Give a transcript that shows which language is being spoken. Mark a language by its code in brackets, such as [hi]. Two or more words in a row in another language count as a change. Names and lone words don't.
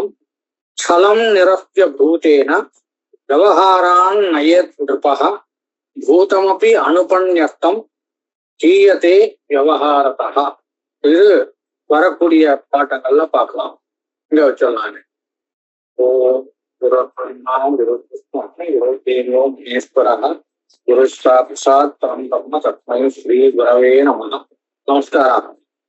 [sa] क्षलं निरस्य भूतेन व्यवहारान् नयेत् नृपः भूतमपि अनुपन्यस्तं हीयते व्यवहारतः. [ta] இது வரக்கூடிய பாட்டங்கள்ல பார்க்கலாம். இங்க வச்சிடலாம். [sa] ॐ गुरुर्ब्रह्मा गुरुर्विष्णुः गुरुर्देवो महेश्वरः गुरुः साक्षात् परब्रह्म तस्मै श्री गुरवे नमः. [ta] நமஸ்காரம்.